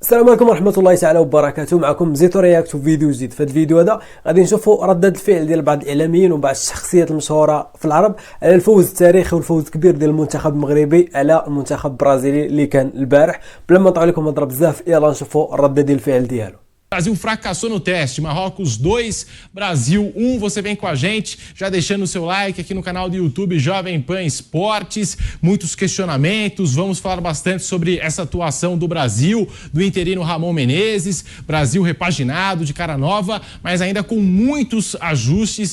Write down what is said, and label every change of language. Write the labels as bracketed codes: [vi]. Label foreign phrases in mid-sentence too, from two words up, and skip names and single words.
[ar] السلام عليكم ورحمة الله تعالى وبركاته. معكم زيتو رياكت فيديو جديد. في هذا الفيديو هذا غادي نشوفوا ردة الفعل ديال بعض الاعلاميين وبعض الشخصيات المشهورة في العرب على الفوز التاريخي والفوز الكبير ديال المنتخب المغربي على المنتخب البرازيلي اللي كان البارح. بلا ما نطول لكم هضره بزاف، يلا نشوفوا الردة ديال الفعل ديالو. [pt] Brasil fracassou no teste, Marrocos 2, Brasil 1. Você vem com a gente, já deixando o seu like aqui no canal do YouTube Jovem Pan Esportes. Muitos questionamentos, vamos falar bastante sobre essa atuação do Brasil, do interino Ramon Menezes. Brasil repaginado, de cara nova, mas ainda com muitos ajustes.